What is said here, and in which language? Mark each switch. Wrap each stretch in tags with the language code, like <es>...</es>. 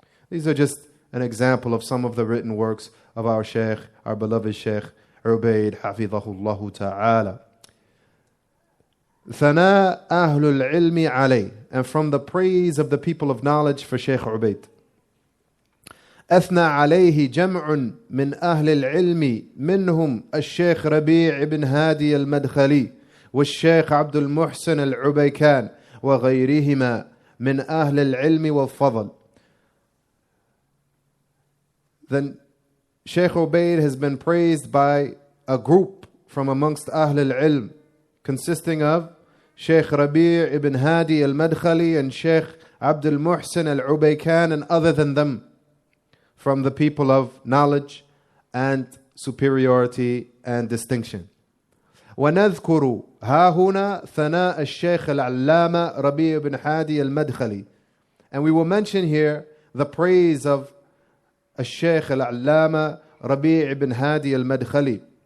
<en>These are just an example of some of the written works of our Shaykh, our beloved Shaykh Ubaid hafidhahullah ta'ala. Thana ahlul ilmi alayh, and from the praise of the people of knowledge for Shaykh Ubaid.</en> <ar>أثنى عليه جمع من أهل العلم منهم الشيخ ربيع بن هادي المدخلي والشيخ عبد المحسن العبيكان وغيرهما من أهل العلم والفضل.</ar> <en>Then Shaykh Ubayd has been praised by a group from amongst Ahl al-Ilm, consisting of Shaykh Rabi' ibn Hadi al-Madkhali and Shaykh Abdul Muhsin al-Ubaykan, and other than them from the people of knowledge and superiority and distinction.</en> <ar>ونذكر ها هنا ثناء الشيخ العلامة ربيع بن هادي المدخلي.</ar> <en>And we will mention here the praise of</en> <ar>الشيخ العلامة ربيع بن هادي المدخلي.</ar>